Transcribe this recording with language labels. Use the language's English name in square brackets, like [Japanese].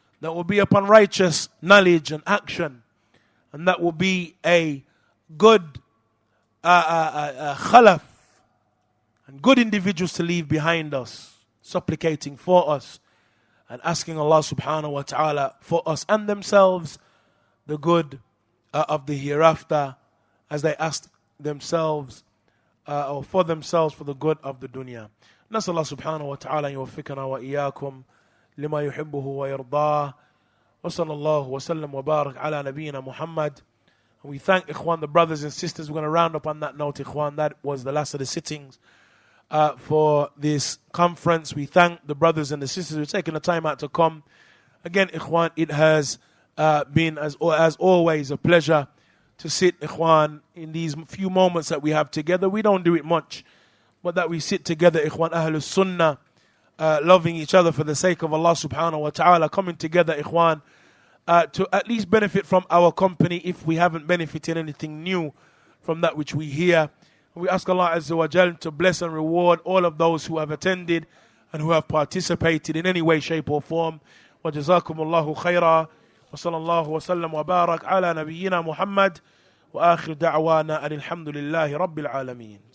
[English] That will be upon righteous knowledge and action. And that will be a good khalaf and good individuals to leave behind us, supplicating for us and asking Allah subhanahu wa ta'ala for us and themselves the good of the hereafter, as they ask themselves or for themselves for the good of the dunya. [Arabic] نسأل الله سبحانه وتعالى أن يوفقنا وإياكم لما يحبه ويرضاه وصلى الله وسلم وبارك على نبينا محمد. [English] And we thank Ikhwan, the brothers and sisters. We're going to round up on that note, Ikhwan. That was the last of the sittings for this conference. We thank the brothers and the sisters who are taking the time out to come. Again, Ikhwan, it has been, as always, a pleasure to sit, Ikhwan, in these few moments that we have together. We don't do it much, but that we sit together, Ikhwan, Ahlus Sunnah, loving each other for the sake of Allah subhanahu wa ta'ala, coming together, Ikhwan, to at least benefit from our company if we haven't benefited anything new from that which we hear. We ask Allah Azza wa Jal to bless and reward all of those who have attended and who have participated in any way, shape or form. [Arabic] وجزاكم الله خيرا وصلى الله وسلم وبارك على نبينا محمد وآخر دعوانا أن الحمد لله رب العالمين.